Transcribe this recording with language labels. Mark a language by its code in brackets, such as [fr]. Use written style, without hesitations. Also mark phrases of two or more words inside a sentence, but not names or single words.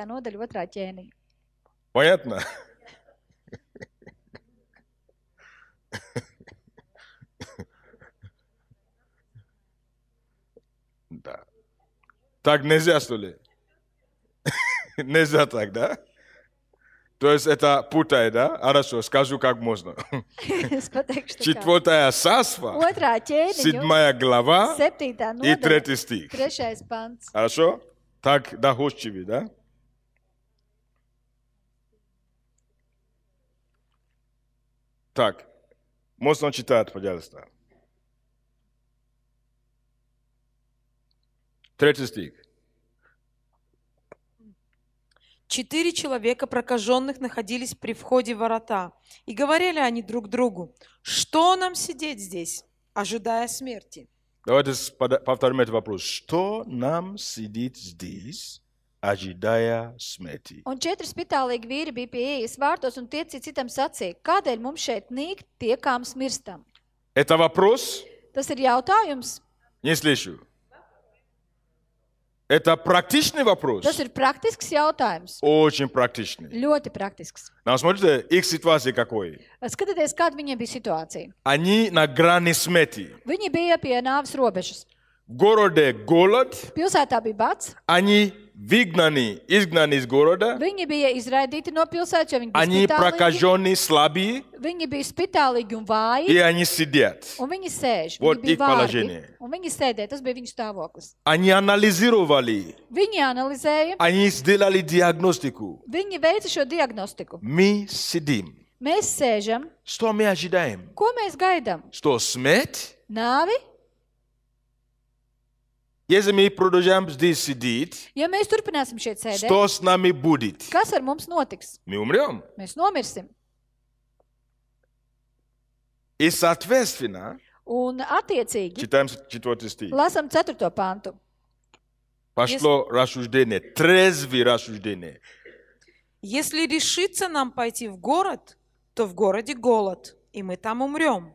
[lv] nodaļa, otrā ķēniņa. [ru] Понятно? Да. Так нельзя, что ли? Нельзя так, да? То есть это путает, да? Хорошо, скажу как можно. [lv] Es pateikšu tā kā. [ru] 4 царство, [lv] Otrā ķēniņu, [ru] 7 глава 7. и [lv] nodaļa, [ru] 3 стих. [lv] 3. pants. [ru] Хорошо? Так доходчивый, да? Так, можно читать, пожалуйста. 3 стих. 4 человека прокаженных находились при входе в ворота, и говорили они друг другу: «Что нам сидеть здесь, ожидая смерти?» Давайте повторим этот вопрос. Что нам сидит здесь, ожидая смерти? [lv] Un 4 spitālīgi vīri bija pie ieejas vārtos, un tie citam sacīja, kādēļ mums šeit nīkt tiekām smirstam? [ru] Это вопрос? [lv] Tas ir jautājums, [ru] Не слышу. Это практичный вопрос? [lv] tas ir praktisks jautājums. [ru] Очень практичный. [lv] Ļoti praktisks. [ru] Но смотрите, их ситуация какой? [lv] Skatieties, kāda viņiem bija situācija. [ru] Они на грани смерти. [lv] Viņi bija pie nāves robežas. [ru] В городе голод. [lv] Pilsētā bija bats. [ru] Они изгнаны из города. [lv] Viņi bija izraidīti no pilsētas, jo viņi bija [ru] Они [lv] spitālīgi. [ru] прокаженные, слабые. [lv] Viņi bija spitālīgi un vāji, [ru] И они sидят. [lv] un viņi sēž. [ru] Вот [lv] Viņi bija [ru] их [lv] vārgi, [ru] положение. [lv] un viņi sēdēja. Tas bija viņu stāvoklis. [ru] Они анализировали. [lv] Viņi analizēja, [ru] Они сделали диагностику. [lv] viņi veica šo diagnostiku. [ru] Мы сидим. [lv] Mēs sēžam. [ru] Что мы ожидаем? [lv] Ko mēs gaidām? [ru] Что смерть? [lv] Nāvi? [ru] Если мы продолжаем здесь сидеть, [lv] Ja mēs turpināsim šeit sēdēt, [ru] что с нами будет? [lv] kas ar mums notiks? [ru] Мы умрем. [lv] Mēs nomirsim. [ru] И соответственно, [lv] Un attiecīgi [ru] читаем 4 стих. [lv] lasam 4. pantu. [ru] Пошло рассуждение, трезвое рассуждение. «Если решится нам пойти в город, то в городе голод, и мы там умрем.